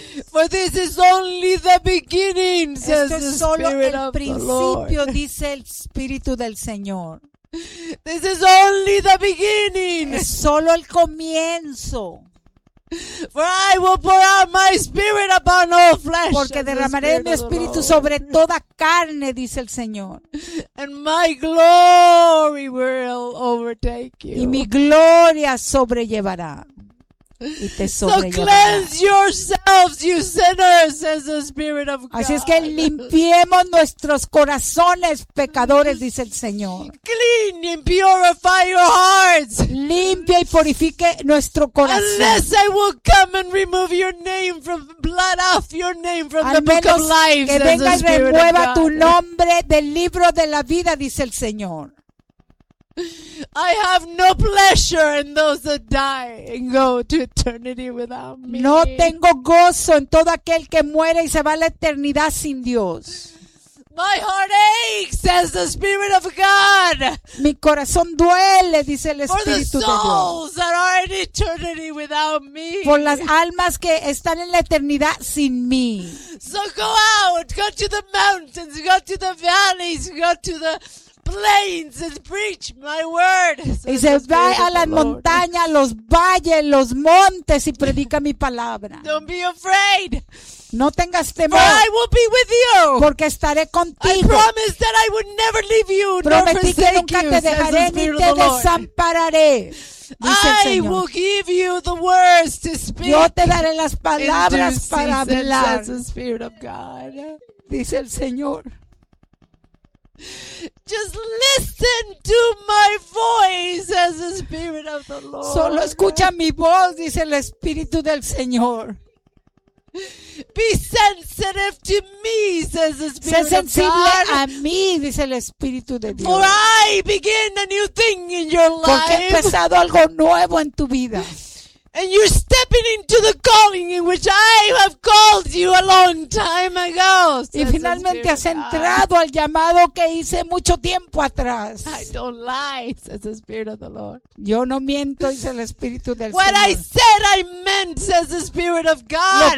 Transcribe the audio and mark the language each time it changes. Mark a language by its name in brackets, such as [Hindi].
[English] For this is only the beginning, says [Spanish] Esto es [English] the [Spanish] solo [English] Spirit [Spanish] el [English] of [Spanish] principio, [English] the Lord. [Spanish] Dice el Espíritu del Señor. [English] This is only the beginning. [Spanish] Es solo el comienzo. [English] For I will pour out my spirit upon all flesh. [Spanish] Porque derramaré mi espíritu sobre toda carne, dice el Señor. [English] And my glory will overtake you. [Spanish] Y mi gloria sobrellevará. Y te sobrellevará. [English] So cleanse yourselves, you sinners, says the Spirit of God. [Spanish] Así es que limpiemos nuestros corazones, pecadores, dice el Señor. [English] Clean and purify your hearts. [Spanish] Limpia y purifique nuestro corazón. [English] Unless I will come and remove your name from blood off your name from the book of life. [Spanish] Que venga y remueva tu nombre del libro de la vida, dice el Señor. [English] I have no pleasure in those that die and go to eternity without me. [Spanish] No tengo gozo en todo aquel que muere y se va a la eternidad sin Dios. [English] My heart aches, says the Spirit of God. [Spanish] Mi corazón duele, dice el Espíritu de Dios. [English] For the souls that are in eternity without me. [Spanish] Por las almas que están en la eternidad sin mí. [English] So go out, go to the mountains, go to the valleys, go to the plains and preach my word. [Spanish] Y se va a las montañas, los valles, los montes y predica mi palabra. [English] Don't be afraid. [Spanish] No tengas temor. [English] For I will be with you. [Spanish] Porque estaré contigo. [English] I promise that I would never leave you. [Spanish] Prometí que nunca te dejaré ni te desampararé. [English] I will give you the words to speak. [Spanish] Yo te daré las palabras para hablar. [English] The Spirit of God. [Spanish] Dice el Señor. [English] Just listen to my voice as the Spirit of the Lord. [Spanish] Solo escucha mi voz, dice el Espíritu del Señor. [English] Be sensitive to me, says the Spirit of God. [Spanish] Sé sensible a mí, dice el Espíritu de Dios. [English] For I begin a new thing in your life. [Spanish] Porque he empezado algo nuevo en tu vida. [English] And you're stepping into the calling in which I have called you a long time ago. [Spanish] Y finalmente has entrado al llamado que hice mucho tiempo atrás. [English] I don't lie, says the Spirit of the Lord. [Spanish] Yo no miento, dice el Espíritu del [English] What What I said I meant, says the Spirit of God.